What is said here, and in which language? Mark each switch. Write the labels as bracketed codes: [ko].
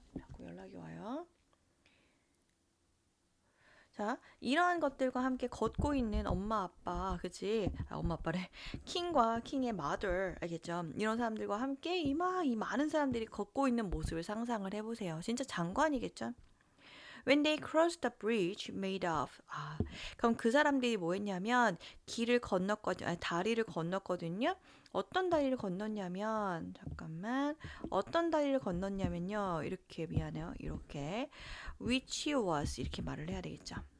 [ko] 자꾸 연락이 와요. 자, 이러한 것들과 함께 걷고 있는 엄마 아빠, 그치? 엄마 아빠래. 킹과 킹의 mother, 알겠죠? 이런 사람들과 함께 이 많은 사람들이 걷고 있는 모습을 상상을 해보세요. 진짜 장관이겠죠? [en] When they crossed the bridge made of. [ko] 그럼 그 사람들이 뭐 했냐면 길을 건넜거든요. 다리를 건넜거든요. 어떤 다리를 건넜냐면 잠깐만. 어떤 다리를 건넜냐면요. 이렇게 미안해요. 이렇게 [en] which was [ko] 이렇게 말을 해야 되겠죠.